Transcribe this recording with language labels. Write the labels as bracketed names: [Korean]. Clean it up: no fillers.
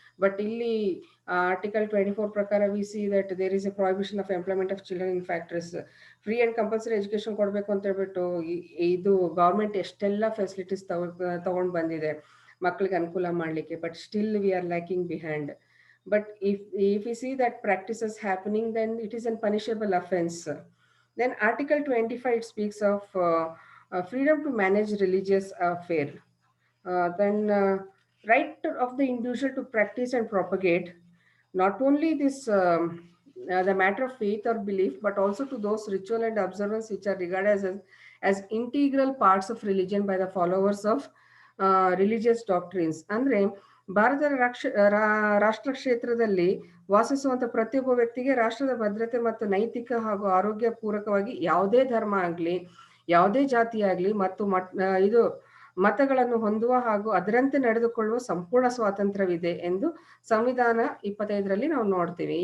[English] But ಇಲ್ಲಿ article 24 ಪ್ರಕಾರ we see that there is a prohibition of employment of children in factories. Free and compulsory education [Kannada] ಕೊಡಬೇಕು ಅಂತ ಹೇಳ್ಬಿಟ್ಟು ಇದು government ಎಷ್ಟೆಲ್ಲ ಫೆಸಿಲಿಟೀಸ್ ತಗೊಂಡು ಬಂದಿದೆ ಮಕ್ಕಳಿಗೆ ಅನುಕೂಲ ಮಾಡಲಿಕ್ಕೆ, [English] But still we are lacking behind. But if we see that practices happening, then it is a punishable offense. Then Article 25 it speaks of freedom to manage religious affair. Then right of the individual to practice and propagate not only this the matter of faith or belief, but also to those ritual and observance which are regarded as integral parts of religion by the followers of religious doctrines. [Kannada] ಅಂದ್ರೆ ಭಾರತದ ರಾಷ್ಟ್ರ ಕ್ಷೇತ್ರದಲ್ಲಿ ವಾಸಿಸುವಂತ ಪ್ರತಿಯೊಬ್ಬ ವ್ಯಕ್ತಿಗೆ ರಾಷ್ಟ್ರದ ಭದ್ರತೆ ಮತ್ತು ನೈತಿಕ ಹಾಗೂ ಆರೋಗ್ಯ ಪೂರಕವಾಗಿ ಯಾವುದೇ ಧರ್ಮ ಆಗ್ಲಿ, ಯಾವುದೇ ಜಾತಿ ಆಗ್ಲಿ ಮತ್ತು ಇದು ಮತಗಳನ್ನು ಹೊಂದುವ ಹಾಗೂ ಅದರಂತೆ ನಡೆದುಕೊಳ್ಳುವ ಸಂಪೂರ್ಣ ಸ್ವಾತಂತ್ರ್ಯವಿದೆ ಎಂದು ಸಂವಿಧಾನ 25ರಲ್ಲಿ ನಾವು ನೋಡ್ತೀವಿ.